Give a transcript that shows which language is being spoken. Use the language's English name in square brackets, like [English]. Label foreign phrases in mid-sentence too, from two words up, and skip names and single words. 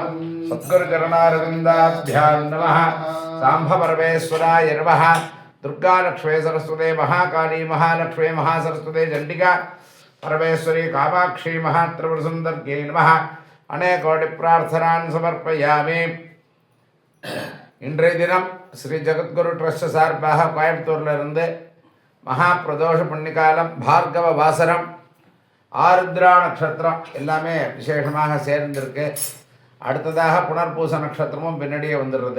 [Sanskrit] सद्गुरुचरणारविन्दाभ्यां नमः। सांब परमेश्वराय नमः। दुर्गा लक्ष्मी सरस्वती महाकाली महालक्ष्मी महासरस्वती चंडिका परमेश्वरी कामाक्षी महात्रिपुरसुन्दर्यै नमः। अनेकोटि प्रार्थनान् समर्पयामि। [Tamil] இன்றைய தினம் ஸ்ரீ ஜகத்குரு ட்ரஸ்ட் சார்பாக கோயம்புத்தூர்லேருந்து மகா பிரதோஷ புண்ணிகாலம் பார்கவ வாசரம் ஆருத்ரா நட்சத்திரம் எல்லாமே விசேஷமாக சேர்ந்திருக்கு. அடுத்ததாக புனர்பூச நட்சத்திரமும் பின்னாடியே வந்துடுறது.